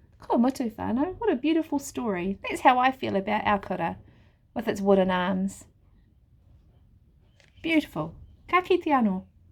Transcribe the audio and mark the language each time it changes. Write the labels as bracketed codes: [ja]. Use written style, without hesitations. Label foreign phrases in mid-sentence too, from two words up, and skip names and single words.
[mi] Ko mutu whānau. [en] What a beautiful story. That's how I feel about our kura, with its wooden arms. Beautiful. [mi] Ka kite anō.